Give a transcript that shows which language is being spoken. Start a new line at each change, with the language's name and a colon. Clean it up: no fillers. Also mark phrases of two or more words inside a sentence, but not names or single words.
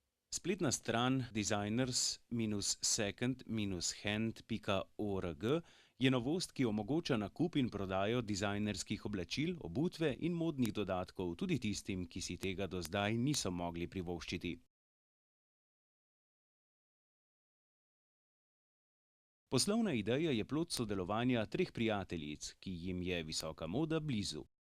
Slovenian: Spletna stran designers-second-hand.org je novost, ki omogoča nakup in prodajo dizajnerskih oblačil, obutve in modnih dodatkov tudi tistim, ki si tega do zdaj niso mogli privoščiti. Poslovna ideja je plod sodelovanja treh prijateljic, ki jim je visoka moda blizu.